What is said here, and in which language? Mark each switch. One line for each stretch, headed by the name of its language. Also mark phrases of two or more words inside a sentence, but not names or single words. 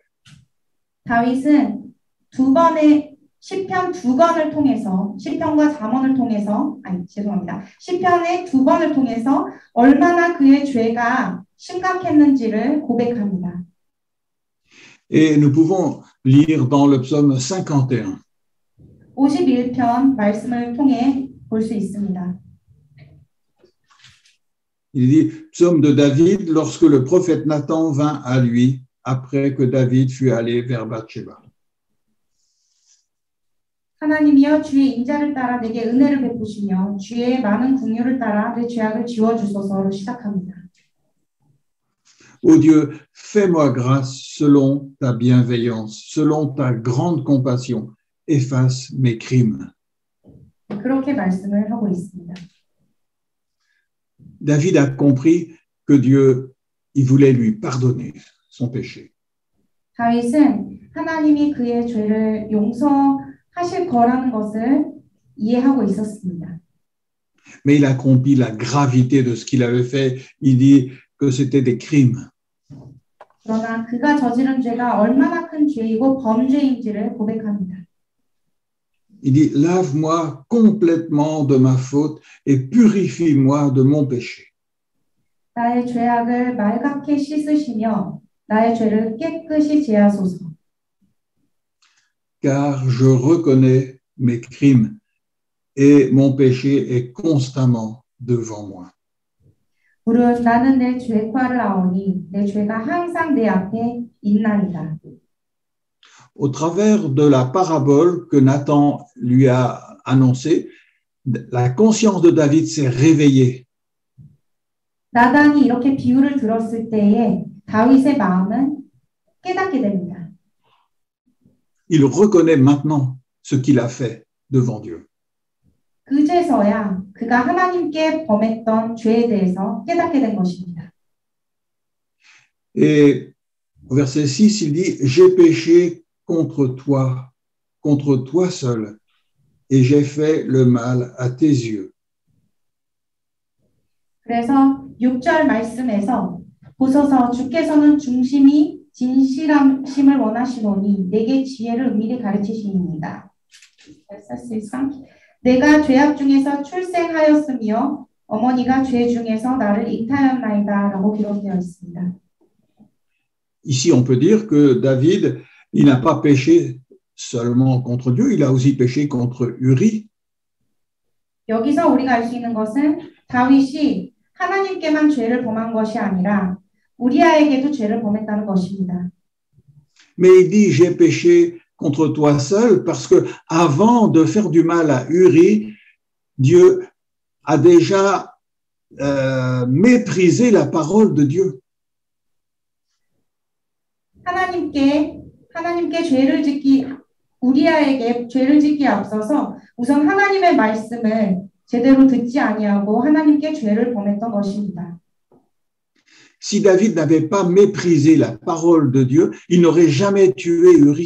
Korean: 다윗은 시편 2권을 통해서, 시편과 4권을 통해서, 시편의 2권을 통해서 얼마나 그의 죄가 심각했는지를 고백합니다.
French: Et nous pouvons lire dans le psaume 51.
Korean: 51편 말씀을 통해 볼 수 있습니다.
French: Il dit, psaume de David, lorsque le prophète Nathan vint à lui, après que David fut allé vers Bathsheba.
Korean: 하나님이여 주의 인자를 따라 내게 은혜를 베푸시며 주의 많은 긍휼을 따라 내 죄악을 지워주소서로 시작합니다.
French: Ô Dieu, fais-moi grâce selon ta bienveillance, selon ta grande compassion, efface mes crimes.
Korean: 그렇게 말씀을 하고 있습니다.
French: David a compris que Dieu, il voulait lui pardonner son péché.
Korean: 다윗은 하나님이 그의 죄를 용서하실 거라는 것을 이해하고 있었습니다.
French: Mais il a compris la gravité de ce qu'il avait fait. Il dit que c'était des crimes.
Korean: 그러나 그가 저지른 죄가 얼마나 큰 죄이고 범죄인지를 고백합니다.
French: Il dit, lave-moi complètement de ma faute et purifie-moi de mon péché.
Korean: 나의 죄악을 말갛게 씻으시며 나의 죄를 깨끗이 제하소서.
French: Car je reconnais mes crimes et mon péché est constamment devant moi.
Korean: 무릇 나는 내 죄과를 아오니 내 죄가 항상 내 앞에 있나이다.
French: Au travers de la parabole que Nathan lui a annoncée, la conscience de David s'est réveillée.
Korean: 나단이 이렇게 비유를 들었을 때에 다윗의 마음은 깨닫게 됩니다.
French: Il reconnaît maintenant ce qu'il a fait devant Dieu.
Korean: 그제서야 그가 하나님께 범했던 죄에 대해서 깨닫게 된 것입니다.
French: Et au verset 6, il dit, j'ai péché contre toi seul, et j'ai fait le mal à tes yeux.
Korean: 그래서 6절 말씀에서 보소서 주께서는 중심이 진실함심을 원하시노니 내게 지혜를 은밀히 가르치시니이다. 내가 죄악 중에서 출생하였으며 어머니가 죄 중에서 나를 잉태하였나이다 라고 기록되어 있습니다.
French: Ici, on peut dire que David, il n'a pas péché seulement contre Dieu, il a aussi péché contre Uri.
Korean: 여기서 우리가 알 수 있는 것은 다윗이 하나님께만 죄를 범한 것이 아니라 우리아에게도 죄를 범했다는 것입니다.
French: Mais il dit, j'ai péché contre toi seul parce que avant de faire du mal à Uri, Dieu a déjà méprisé la parole de Dieu.
Korean: 하나님께 죄를 짓기 우리아에게 죄를 짓기에 앞서서 우선 하나님의 말씀을 제대로 듣지 아니하고 하나님께 죄를 범했던 것입니다.
French: Si David n'avait pas méprisé la parole de Dieu, il n'aurait jamais tué Uri.